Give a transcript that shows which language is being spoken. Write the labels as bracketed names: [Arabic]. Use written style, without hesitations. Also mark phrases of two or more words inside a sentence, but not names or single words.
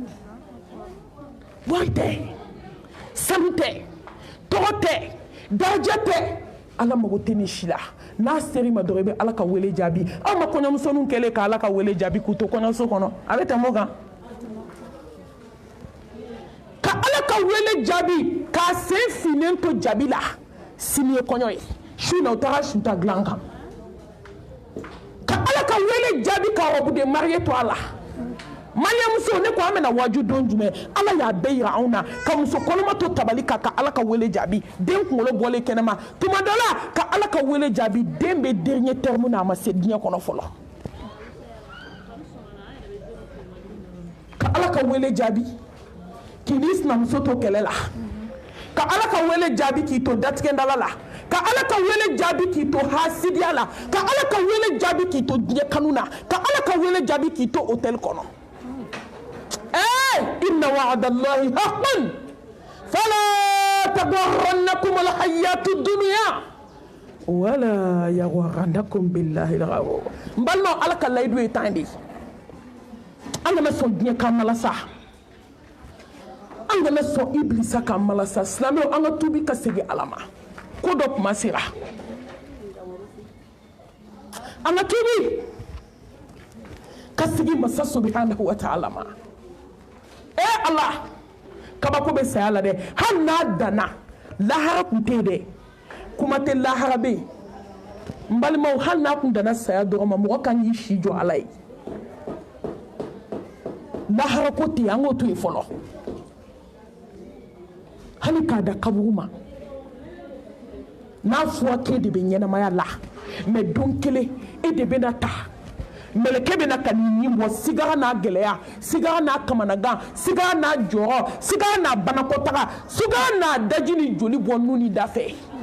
[Bambara] wari tɛ sanu tɛ tɔgɔ tɛ daraja tɛ ala mago tɛ ni si la n'a seri ma dɔrɔn i bɛ ala ka wele jaabi aw ma kɔɲɔmusoninw kɛlen ka ala ka wele jaabi k'u to kɔɲɔso kɔnɔ a bɛ tɛmɛ o kan ala ka wele jaabi k'a sen finnen to jaabi la sini ye kɔɲɔ ye su na u taara su ta dilan kan ka ala ka wele jaabi ka [French] robe de mariée [Bambara] to a la mariamuso ne ko an bɛna waaju don jumɛn ala y'a bɛɛ yira anw na ka muso kɔnɔma to tabali kan ka ala ka wele jaabi den kunkolo bɔlen kɛnɛma tuma dɔ la ka ala ka wele jaabi den bɛ [French] dernier terme [Bambara] na a ma se diɲɛ kɔnɔ fɔlɔ ka ala ka wele jaabi k'i ni sinamuso to kɛlɛ la ka ala ka wele jaabi k'i to datigɛndala la ka ala ka wele jaabi k'i to hasidiya la ka ala ka wele jaabi k'i to diɲɛ kanu na ka ala ka wele jaabi k'i to hôtel kɔnɔ [Arabic] إن وعد الله حق فلا تغرنكم الحياة الدنيا ولا يغرنكم بالله الغرور [Bambara] n balimaw ala ka layidu ye tan de an kana sɔn diɲɛ kan mala sa an kana sɔn iblisa kan mala sa silamɛw an ka tubi ka segin ala ma ko dɔ kuma sera an ka tubi ka segin masa [Arabic] سبحانه وتعالى [Bambara] ma Allah kabako bɛ saya la dɛ hali n'a danna lahara tun tɛ yen dɛ kuma tɛ lahara bɛ yen n balimaw hali n'a tun danna saya dɔrɔn ma mɔgɔ kan k'i si jɔ ala ye lahara ko tɛ yen an k'o to yen fɔlɔ hali k'a da kaburu ma n'a fɔra k'e de bɛ ɲɛnamaya la mɛ don kelen e de bɛna taa mɛlɛkɛ bɛna ka nin ɲin bɔ sigara n'a gɛlɛya sigara n'a kamanagan sigara n'a jɔrɔ sigara n'a banakɔtaga sigara n'a daji ni joli bɔ nu ni da fɛ